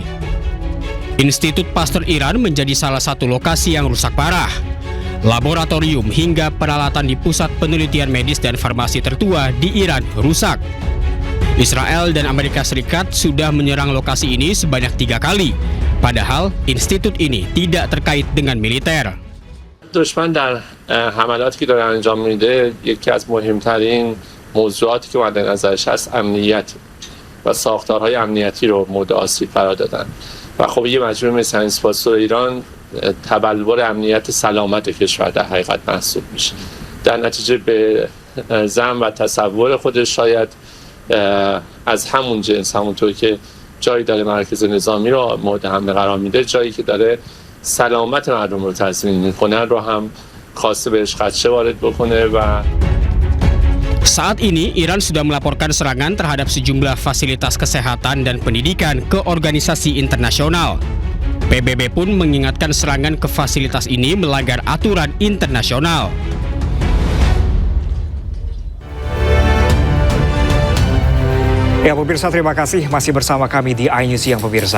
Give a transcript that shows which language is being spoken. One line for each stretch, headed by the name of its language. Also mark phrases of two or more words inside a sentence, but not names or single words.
Indonesian: Institut Pasteur Iran menjadi salah satu lokasi yang rusak parah. Laboratorium hingga peralatan di pusat penelitian medis dan farmasi tertua di Iran rusak. Israel dan Amerika Serikat sudah menyerang lokasi ini sebanyak 3 kali, Padahal institut ini tidak terkait dengan militer.
Persian: دشمن در حملاتی که داره انجام میده یکی از مهمترین موضوعاتی که مد نظرش هست امنیت و ساختارهای امنیتی رو مورد آسیب قرار دادن و خب یه مجموعه مثل اسپاسور ایران تبلور امنیت سلامت کشور در حقیقت محسوب میشه. در نتیجه به زعم و تصور خودش شاید از همون جنس، همونطور که جایی داره مرکز نظامی رو مورد حمله قرار میده، جایی که داره سلامت مردم رو تضمین میکنه رو هم خواسته بهش خدشه وارد بکنه و
Indonesian: Saat ini, Iran sudah melaporkan serangan terhadap sejumlah fasilitas kesehatan dan pendidikan ke organisasi internasional. PBB pun mengingatkan serangan ke fasilitas ini melanggar aturan internasional. Ya pemirsa, terima kasih masih bersama kami di iNews Siang pemirsa.